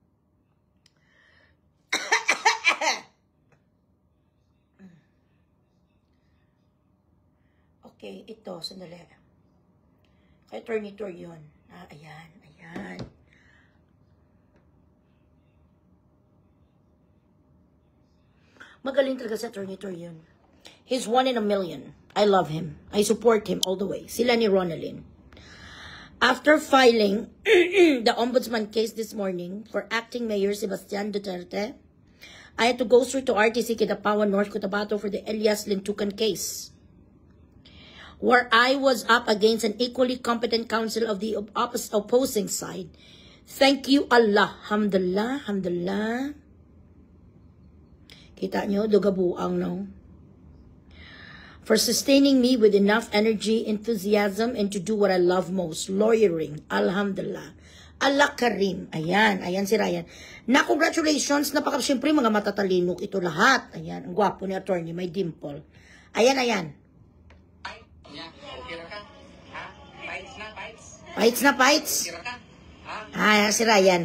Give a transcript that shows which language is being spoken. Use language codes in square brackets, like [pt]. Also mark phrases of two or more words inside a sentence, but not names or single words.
[tl] Okay, ito, sandali. Kay Turnitor yun. Ayan. Magaling talaga sa Turnitor yun. [en] He's 1 in a million. I love him. I support him all the way. [tl] Sila ni Ronaldin. [en] After filing the ombudsman case this morning for acting Mayor Sebastian Duterte, I had to go straight to RTC Kidapawan, North Cotabato for the Elias Lintukan case, where I was up against an equally competent counsel of the opposing side. Thank you, Allah. Alhamdulillah. [tl] Kita nyo, dugabuang, no? [en] For sustaining me with enough energy, enthusiasm, and to do what I love most, lawyering. [ar] Alhamdulillah. Allah Karim. [tl] Ayan si Ryan. Na congratulations, siyempre mga matatalinok ito lahat. Ayan, ang gwapo ni attorney, may dimple. Ayan. Fights. Ayan si Ryan.